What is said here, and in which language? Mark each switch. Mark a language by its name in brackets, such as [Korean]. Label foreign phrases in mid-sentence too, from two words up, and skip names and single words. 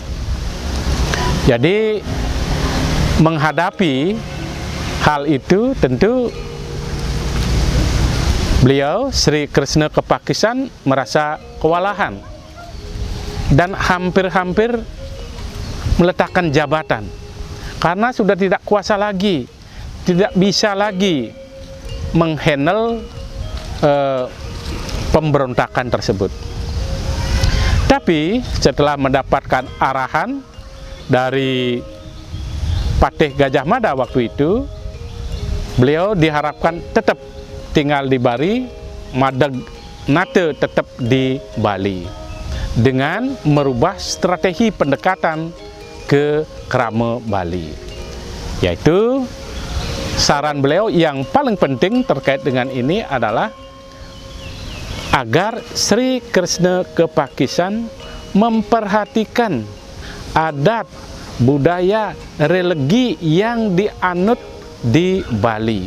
[Indonesian] Jadi menghadapi hal itu tentu beliau Sri Kresna Kepakisan merasa kewalahan dan hampir-hampir meletakkan jabatan karena sudah tidak kuasa lagi, tidak bisa lagi menghandle pemberontakan tersebut. Tapi setelah mendapatkan arahan dari Patih Gajah Mada waktu itu, beliau diharapkan tetap tinggal di Bali, [Balinese] madeg nate [Indonesian] tetap di Bali, dengan merubah strategi pendekatan ke Krama Bali, yaitu saran beliau yang paling penting terkait dengan ini adalah agar Sri Krishna Kepakisan memperhatikan adat, budaya, religi yang dianut di Bali.